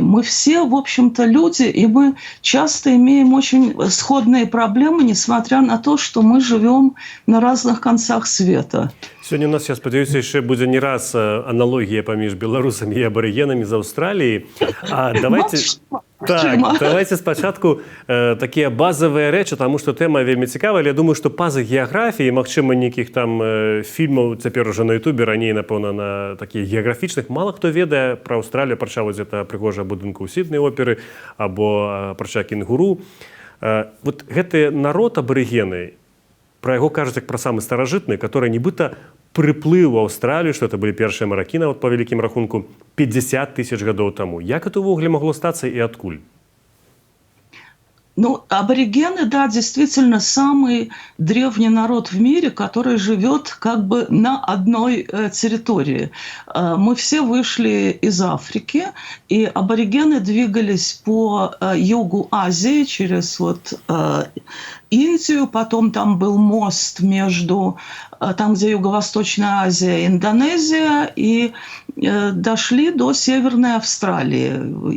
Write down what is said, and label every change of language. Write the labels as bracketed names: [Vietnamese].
[Russian] Мы все, в общем-то, люди, и мы часто имеем очень сходные проблемы, несмотря на то, что мы живем на разных концах света. Сегодня у нас, [Belarusian] я спадзяюся, яшчэ будзе не раз аналогія паміж беларусамі і абарыгенамі з Аўстраліі. [Russian] А давайте... [Belarusian] Так, давайте спачатку такія базавыя рэчы, таму што тэма вельмі цікавая. Я думаю, што па-за геаграфіі, магчыма, нейкіх там фільмаў цяпер ужо на Ютубе, раней, напэўна, на такіх геаграфічных. Мала хто ведае пра Аўстралію, апрача вось гэта прыгожая будынка ў Сідней оперы або апрача кенгуру. Вот гэты народ абарыгены, пра яго кажуць як пра самы старажытны, [Russian] который [Belarusian] нібыта прыплыў у Аўстралію, што это былі першыя маракі, нават па вялікім рахунку, 50 000 гадоў таму. Як это ўвогуле магло стацца и адкуль? [Russian] Ну, аборигены, да, действительно самый древний народ в мире, который живет как бы на одной территории. Мы все вышли из Африки, и аборигены двигались по югу Азии через вот Индию, потом там был мост между там, где Юго-Восточная Азия и Индонезия, и дошли до Северной Австралии.